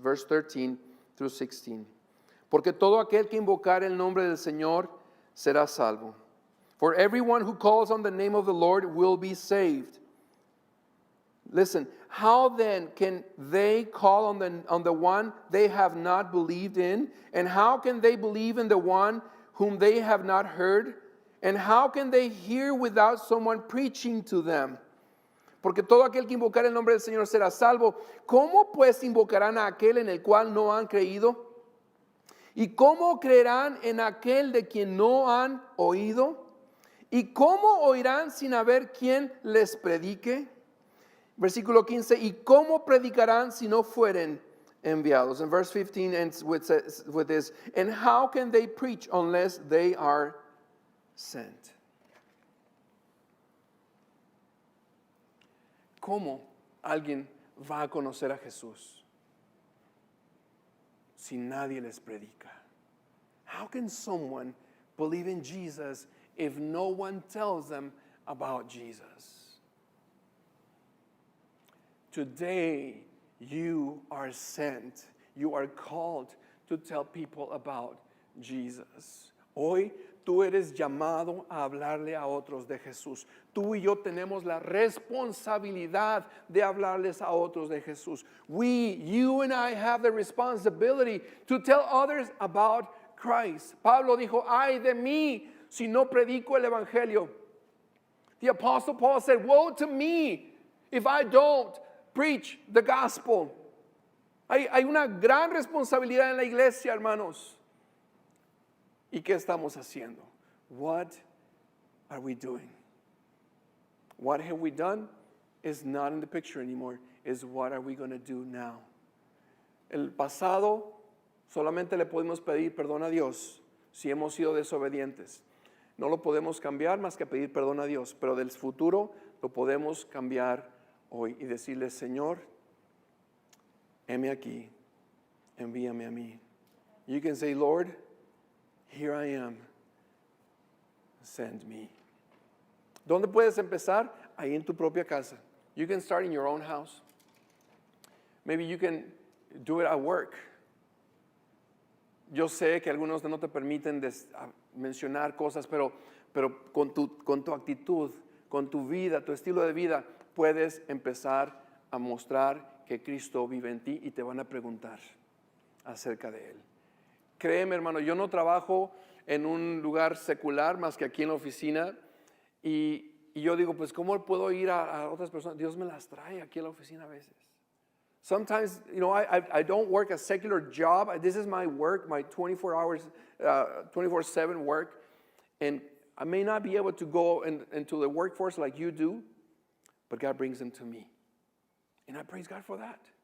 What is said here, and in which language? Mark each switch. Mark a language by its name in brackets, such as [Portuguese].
[English] Verse 13 through 16. [Spanish] Porque todo aquel que invocar el nombre del Señor será salvo. [English] For everyone who calls on the name of the Lord will be saved. Listen, how then can they call on the one they have not believed in? And how can they believe in the one whom they have not heard? And how can they hear without someone preaching to them? [Spanish] Porque todo aquel que invocar el nombre del Señor será salvo. ¿Cómo pues invocarán a aquel en el cual no han creído? ¿Y cómo creerán en aquel de quien no han oído? ¿Y cómo oirán sin haber quien les predique? Versículo 15, ¿y cómo predicarán si no fueren enviados? [English] And verse 15 ends with this, and how can they preach unless they are sent? [Spanish] ¿Cómo alguien va a conocer a Jesús si nadie les predica? [English] How can someone believe in Jesus if no one tells them about Jesus? Today, you are sent. You are called to tell people about Jesus. [Spanish] Hoy tú eres llamado a hablarle a otros de Jesús. Tú y yo tenemos la responsabilidad de hablarles a otros de Jesús. [English] You and I have the responsibility to tell others about Christ. [Spanish] Pablo dijo, ay de mí si no predico el evangelio. [English] The Apostle Paul said, woe to me if I don't preach the gospel. [Spanish] Hay una gran responsabilidad en la iglesia, hermanos. ¿Y qué estamos haciendo? [English] What are we doing? What have we done is not in the picture anymore. Is what are we going to do now? [Spanish] El pasado solamente le podemos pedir perdón a Dios si hemos sido desobedientes. No lo podemos cambiar más que pedir perdón a Dios, pero del futuro lo podemos cambiar hoy y decirle, Señor, heme aquí, envíame a mí. [English] You can say, Lord, here I am, send me. [Spanish] ¿Dónde puedes empezar? Ahí en tu propia casa. [English] You can start in your own house. Maybe you can do it at work. [Spanish] Yo sé que algunos no te permiten mencionar cosas, pero con tu actitud, con tu vida, tu estilo de vida, puedes empezar a mostrar que Cristo vive en ti y te van a preguntar acerca de Él. Créeme, hermano, yo no trabajo en un lugar secular más que aquí en la oficina y yo digo, pues, ¿cómo puedo ir a otras personas? Dios me las trae aquí a la oficina a veces. [English] Sometimes, I don't work a secular job. This is my work, my 24 hours, 24/7 work. And I may not be able to go into the workforce like you do, but God brings them to me. And I praise God for that.